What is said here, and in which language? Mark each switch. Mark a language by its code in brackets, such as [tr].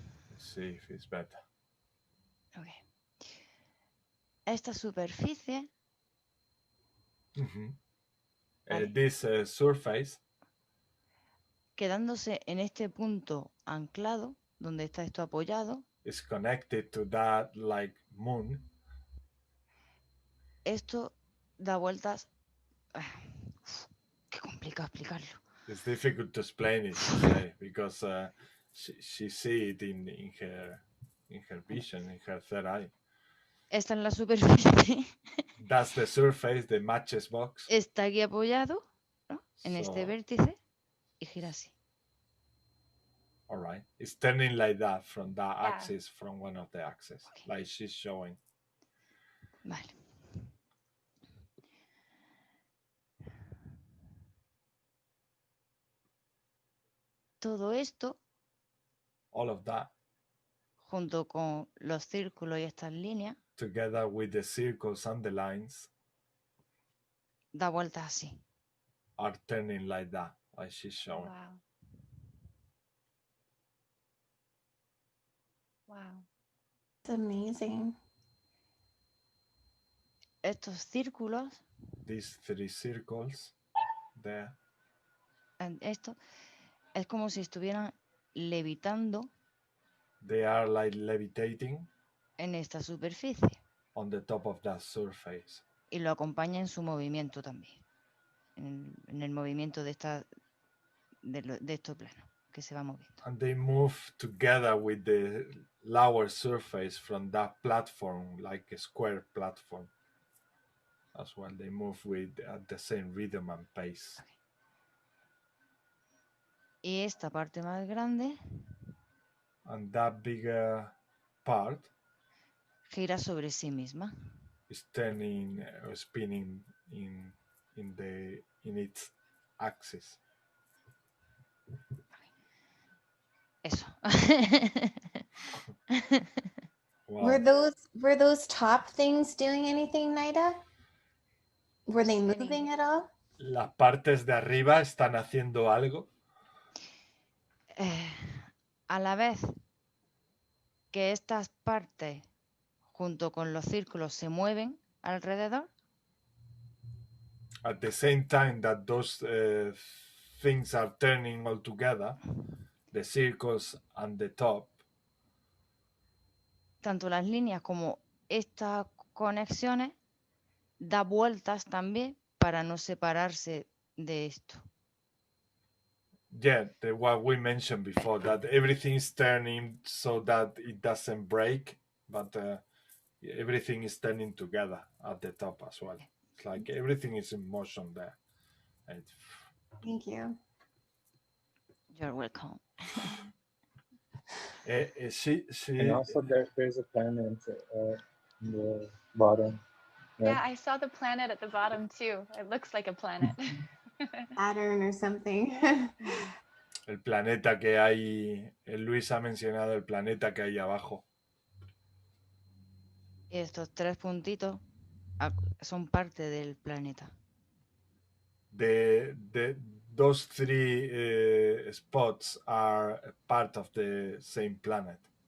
[en] Let's see if it's better. [es] Ok. Esta superficie, [en] Vale. This surface, [es] quedándose en este punto anclado, donde está esto apoyado, [en] is connected to that like moon. [es] Esto da vueltas. Qué complicado explicarlo. [en] It's difficult to explain it, to say, because she see it in her vision, in her third eye. [es] Esta es la superficie. [en] That's the surface, the matches box. [es] Está aquí apoyado, ¿no? En este vértice y gira así. [en] All right. It's turning like that from that axis, from one of the axes, like she's showing. [es] Vale. Todo esto, [en] all of that, [es] junto con los círculos y estas líneas, [en] together with the circles and the lines, [es] da vueltas así. [en] are turning like that, like she's showing. Wow. Wow. It's amazing. [es] Estos círculos, [en] These three circles there, [es] esto, es como si estuvieran levitando, [en] they are like levitating [es] en esta superficie. [en] On the top of that surface. [es] Y lo acompaña en su movimiento también. En el movimiento de estos planos que se va moviendo. [en] And they move together with the lower surface from that platform, like a square platform. As well, they move at the same rhythm and pace. Okay. [es] Y esta parte más grande, [en] and that bigger part, [es] gira sobre sí misma. [en] Is turning or spinning in its axis. [es] Eso. [en] Wow. Were those top things doing anything, Naida? Were they moving at all? [es] ¿Las partes de arriba están haciendo algo? A la vez que estas partes, junto con los círculos, se mueven alrededor. [en] At the same time that those things are turning all together, the circles and the top. [es] Tanto las líneas como estas conexiones da vueltas también para no separarse de esto. [en] Yeah, what we mentioned before, that everything is turning so that it doesn't break, but everything is turning together at the top as well. It's like everything is in motion there. Thank you. You're welcome. And also there's a planet in the bottom. Right? Yeah, I saw the planet at the bottom too. It looks like a planet. Saturn or something. [es] El planeta que hay, Luis ha mencionado el planeta que hay abajo. Y estos tres puntitos son parte del planeta. [en] Those three spots are part of the same planet.